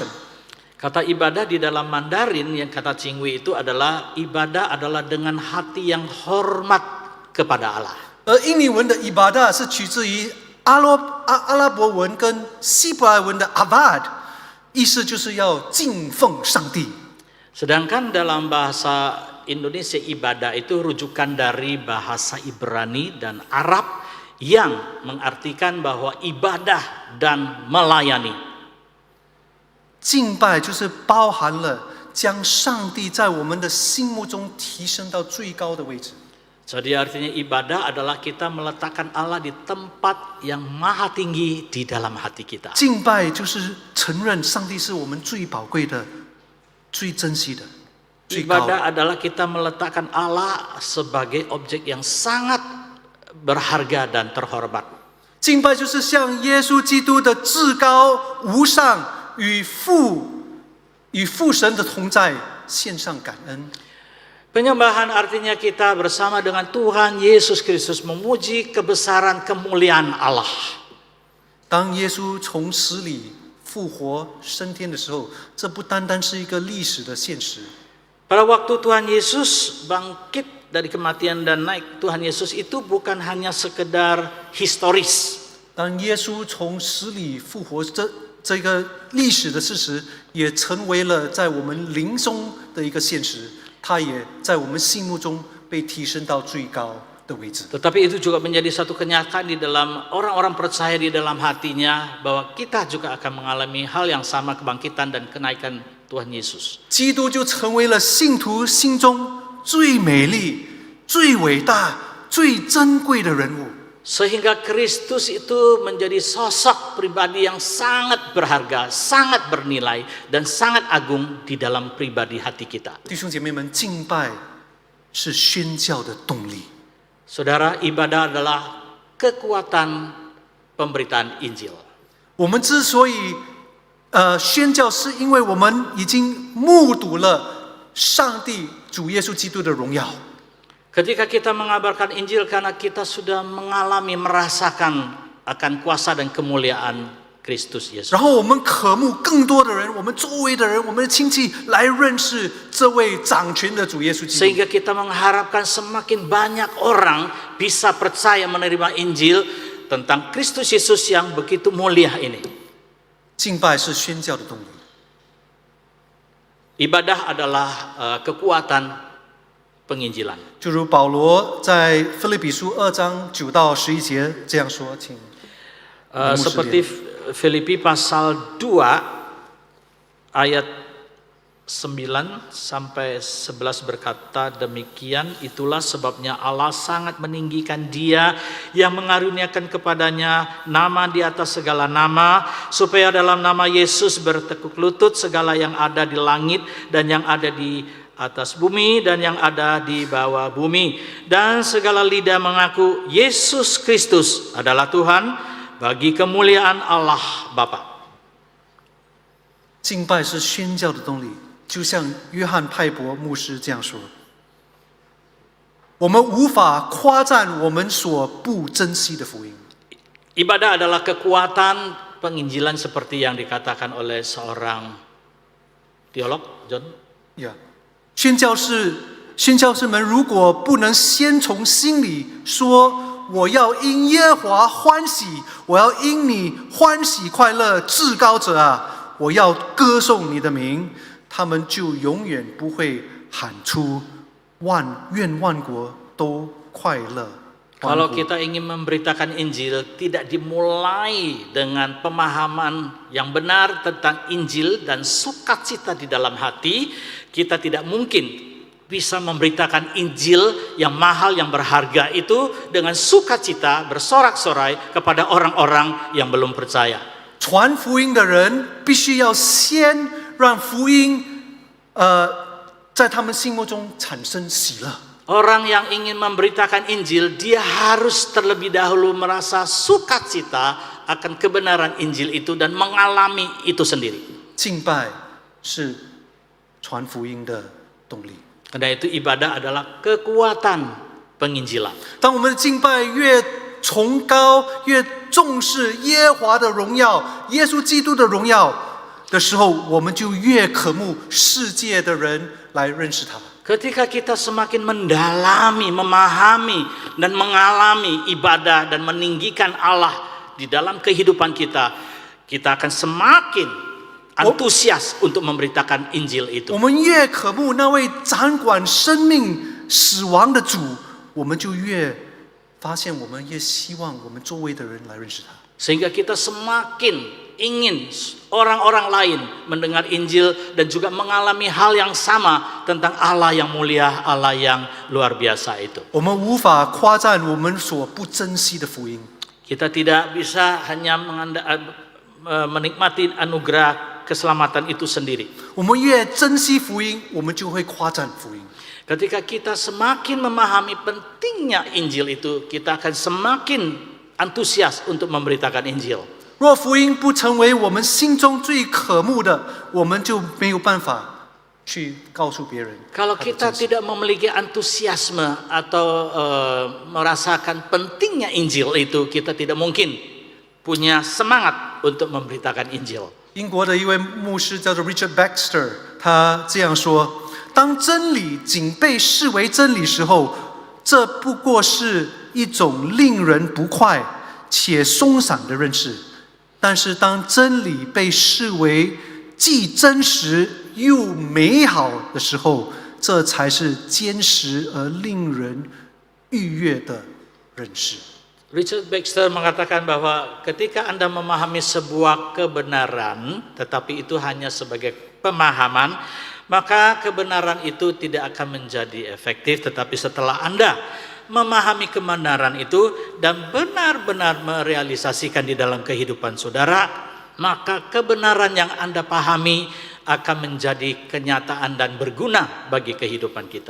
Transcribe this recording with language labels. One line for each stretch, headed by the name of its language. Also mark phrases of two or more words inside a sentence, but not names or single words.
Indonesian: Kata ibadah di dalam Mandarin yang kata Cingwi itu adalah ibadah adalah dengan hati yang hormat kepada Allah.
Chinese: 而印尼文的 ibadah 是取自于阿拉伯文跟希伯来文的 abad， 意思就是要敬奉上帝。
Indonesian: Sedangkan dalam bahasa Indonesia ibadah itu rujukan dari bahasa Ibrani dan Arab yang mengartikan bahwa ibadah dan melayani.
Chinese: 敬拜就是包含了将上帝在我们的心目中提升到最高的位置。
Indonesian: Jadi artinya ibadah adalah kita meletakkan Allah di tempat yang maha tinggi di dalam hati kita.
Chinese: 敬拜就是承认上帝是我们最宝贵的、最珍惜的、最高的。
Indonesian: Ibadah adalah kita meletakkan Allah sebagai objek yang sangat berharga dan terhormat.
Chinese: 敬拜就是向耶稣基督的至高无上。与父神的同在献上感恩。
Indonesian: Penyembahan artinya kita bersama dengan Tuhan Yesus Kristus memuji kebesaran kemuliaan Allah.
Chinese: 当耶稣从死里复活升天的时候，这不单单是一个历史的现实。
Indonesian: Pada waktu Tuhan Yesus bangkit dari kematian dan naik, Tuhan Yesus itu bukan hanya sekedar historis.
Chinese: 当耶稣从死里复活，这个历史的事实也成为了在我们灵中的一个现实，它也在我们心目中被提升到最高的位置。
Indonesian: Tetapi itu juga menjadi satu kenyataan di dalam orang-orang percaya di dalam hatinya bahwa kita juga akan mengalami hal yang sama kebangkitan dan kenaikan Tuhan Yesus.
Chinese: 基督就成为了信徒心中最美丽、最伟大、最珍贵的人物。
Indonesian: Sehingga Kristus itu menjadi sosok pribadi yang sangat berharga, sangat bernilai, dan sangat agung di dalam pribadi hati kita.
Chinese: 弟兄姐妹们，敬拜是宣教的动力。
Indonesian: Saudara, ibadah adalah kekuatan pemberitaan Injil.
Chinese: 我们之所以宣教，是因为我们已经目睹了上帝主耶稣基督的荣耀。
Indonesian: Ketika kita mengabarkan Injil karena kita sudah mengalami, merasakan akan kuasa dan kemuliaan Kristus Yesus.
Chinese: 然后我们渴慕更多的人，我们周围的人，我们的亲戚来认识这位掌权的主耶稣基督。
Indonesian: Sehingga kita mengharapkan semakin banyak orang bisa percaya menerima Injil tentang Kristus Yesus yang begitu mulia ini.
Chinese: 敬拜是宣教的动力。
Indonesian: Ibadah adalah kekuatan penginjilan.
Chinese: 就如保罗在腓立比书2章9到11节这样说，请。
Indonesian: Seperti Filipi pasal 2 ayat 9 sampai 11 berkata demikian, itulah sebabnya Allah sangat meninggikan Dia yang mengaruniakan kepadanya nama di atas segala nama, supaya dalam nama Yesus bertekuk lutut segala yang ada di langit dan yang ada di atas bumi dan yang ada di bawah bumi, dan segala lidah mengaku Yesus Kristus adalah Tuhan, bagi kemuliaan Allah Bapa.
Chinese: 敬拜是宣教的动力，就像约翰派伯牧师这样说：我们无法夸赞我们所不珍惜的福音。
Indonesian: Ibadah adalah kekuatan penginjilan seperti yang dikatakan oleh seorang teolog John.
Chinese: 呀，宣教士们如果不能先从心里说。我要因耶和华欢喜，我要因你欢喜快乐，至高者啊！我要歌颂你的名，他们就永远不会喊出愿万国都快乐。
Indonesian: Kalau kita ingin memberitakan Injil, tidak dimulai dengan pemahaman yang benar tentang Injil dan sukacita di dalam hati, kita tidak mungkin bisa memberitakan Injil yang mahal, yang berharga itu dengan sukacita bersorak-sorai kepada orang-orang yang belum percaya.
Chinese: 传福音的人必须要先让福音，在他们心目中产生喜乐。
Indonesian: Orang yang ingin memberitakan Injil, dia harus terlebih dahulu merasa sukacita akan kebenaran Injil itu dan mengalami itu sendiri.
Chinese: 敬拜是传福音的动力。
Indonesian: Karena itu ibadah adalah kekuatan penginjilan.
Chinese: 当我们的敬拜越崇高、越重视耶和华的荣耀、耶稣基督的荣耀的时候，我们就越渴慕世界的人来认识他。
Indonesian: Ketika kita semakin mendalami, memahami, dan mengalami ibadah dan meninggikan Allah di dalam kehidupan kita, kita akan semakin antusias untuk memberitakan Injil itu.
Chinese: 我们越渴慕那位掌管生命、死亡的主，我们就越发现，我们越希望我们周围的人来认识他。
Indonesian: Sehingga kita semakin ingin orang-orang lain mendengar Injil dan juga mengalami hal yang sama tentang Allah yang mulia, Allah yang luar biasa itu.
Chinese: 我们无法夸赞我们所不珍惜的福音。
Indonesian: Kita tidak bisa hanya menikmati anugerah keselamatan itu sendiri.
Chinese: 我们越珍惜福音，我们就会夸赞福音。
Indonesian: Ketika kita semakin memahami pentingnya Injil itu, kita akan semakin antusias untuk memberitakan Injil.
Chinese: 若福音不成为我们心中最渴慕的，我们就没有办法去告诉别人。
Indonesian: Kalau kita tidak memiliki antusiasme atau merasakan pentingnya Injil itu, kita tidak mungkin punya semangat untuk memberitakan Injil.
Chinese: 英国的一位牧师叫做 Richard Baxter， 他这样说：当真理仅被视为真理时候，这不过是一种令人不快且松散的认识；但是当真理被视为既真实又美好的时候，这才是坚实而令人愉悦的认识。
Indonesian: Richard Baxter mengatakan bahwa ketika Anda memahami sebuah kebenaran, tetapi itu hanya sebagai pemahaman, maka kebenaran itu tidak akan menjadi efektif. Tetapi setelah Anda memahami kebenaran itu dan benar-benar merealisasikan di dalam kehidupan saudara, maka kebenaran yang Anda pahami akan menjadi kenyataan dan berguna bagi kehidupan kita.